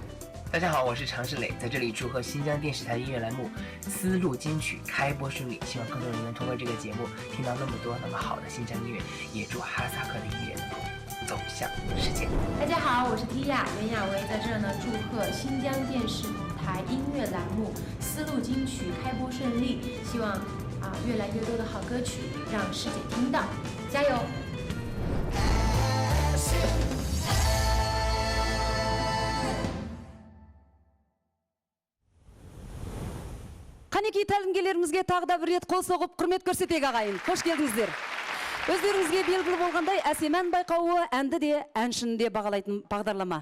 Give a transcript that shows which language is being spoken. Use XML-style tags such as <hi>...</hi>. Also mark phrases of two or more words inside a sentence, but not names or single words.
<zh>大家好，我是常世磊，在这里祝贺新疆电视台音乐栏目《丝路金曲》开播顺利，希望更多人能通过这个节目听到那么多那么好的新疆音乐，也祝哈萨克的音乐能够走向世界。大家好，我是 Tia 袁娅维，在这儿呢祝贺新疆电视台音乐栏目《丝路金曲》开播顺利，希望 越来越多的好歌曲让世界听到，加油！</zh> <kk>Қанекей тәлімгерлерімізге тағы да бір рет қол соғып құрмет көрсетейік ағайын. Қош келдіңіздер. Өздеріңізге белгілі болғандай әсемен байқауы әнді де әншіні де бағалайтын бағдарлама.</kk>